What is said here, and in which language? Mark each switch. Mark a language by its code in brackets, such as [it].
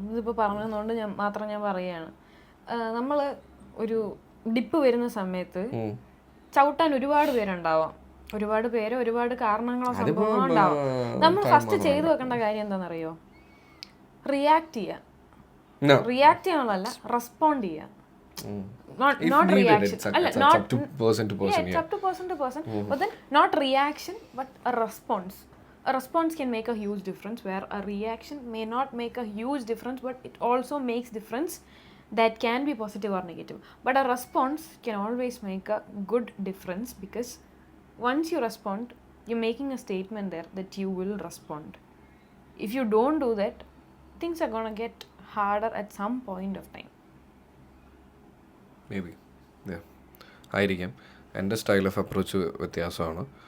[ml] ഇതിപ്പോൾ പറഞ്ഞതുകൊണ്ട് ഞാൻ പറയുകയാണ്, നമ്മൾ ഒരു ഡിപ്പ് വരുന്ന സമയത്ത് ചവിട്ടാൻ ഒരുപാട് പേരുണ്ടാവാം, ഒരുപാട് പേര് ഒരുപാട് കാരണങ്ങളോ സംഭവങ്ങളോ ഉണ്ടാവും. നമ്മൾ ഫസ്റ്റ് ചെയ്തു വെക്കേണ്ട കാര്യം എന്താണെന്നറിയോ? റിയാക്ട് ചെയ്യാം. റിയാക്ട് ചെയ്യാനുള്ളതല്ല, റെസ്പോണ്ട് ചെയ്യാം. [en] Not reaction. Not up to person to person. Yeah, it's up to person to person. But then not reaction, but a response. A response can make a huge difference, where a reaction may not make a huge difference, but it also makes difference that can be positive or negative. But a response can always make a good difference, because once you respond, you're making a statement there that you will respond. If you don't do that, things are gonna get harder at some point of time. Maybe [ml] ആയിരിക്കാം. എൻ്റെ [en] style of approach [ml] വ്യത്യാസമാണ്.